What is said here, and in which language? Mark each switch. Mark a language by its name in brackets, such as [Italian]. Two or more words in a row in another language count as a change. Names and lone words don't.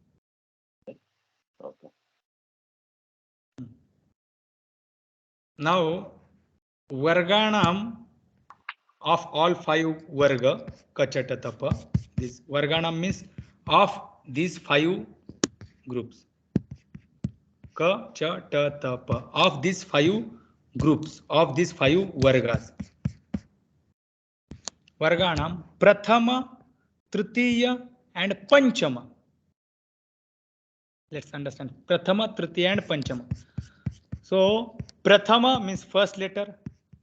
[English] Okay. Now, varganam of all five varga, [Sanskrit] kachata tapa. [English] This varganam means of these five groups. Ka, cha, ta, ta, pa. Of these five groups, of these five vargas. [Sanskrit] Varganam prathama, tritiya, and panchama. [English] Let's understand. [Sanskrit] Prathama, tritiya, and panchama. [English] So prathama means first letter.